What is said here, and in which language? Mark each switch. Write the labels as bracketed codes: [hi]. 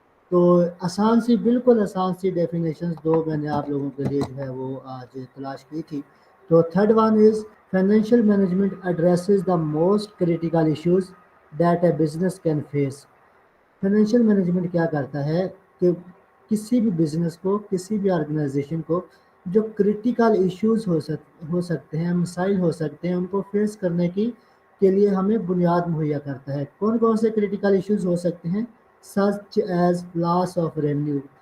[ur] تو آسان سی, بالکل آسان سی ڈیفینیشنز دو میں نے آپ لوگوں کے لیے جو ہے وہ آج تلاش کی تھی. [en] تو third one is financial management addresses the most critical issues that a business can face. [ur] Financial management کیا کرتا ہے کہ کسی بھی بزنس کو, کسی بھی آرگنائزیشن کو جو کریٹیکل ایشوز ہو سکتے ہیں, مسائل ہو سکتے ہیں, ان کو فیس کرنے کے لیے ہمیں بنیاد مہیا کرتا ہے. کون کون سے کریٹیکل ایشوز ہو سکتے ہیں؟ [en] Such as loss of revenue.